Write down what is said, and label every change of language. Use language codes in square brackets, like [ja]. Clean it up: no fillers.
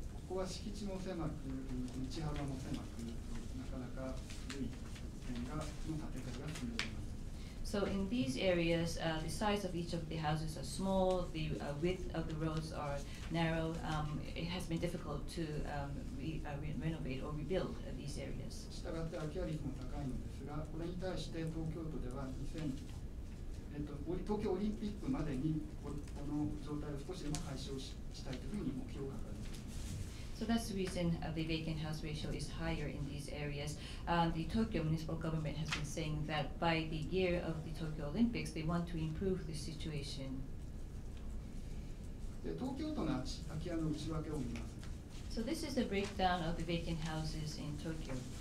[ja] ここは敷地も狭く、道幅も狭く、なかなか古い建て替えが進んでいます。 [en] So in these areas, the size of each of the houses are small, the width of the roads are narrow. It has been difficult to renovate or rebuild these areas. [ja] したがって空き家率も高いのですが、これに対して東京都では東京オリンピックまでにこの状態を少しでも解消したいというふうに目標が掲げています。 [en] So that's the reason the vacant house ratio is higher in these areas. The Tokyo municipal government has been saying that by the year of the Tokyo Olympics, they want to improve the situation. [ja] で東京都の空き家の内訳を見ます。 [en] So this is the breakdown of the vacant houses in Tokyo.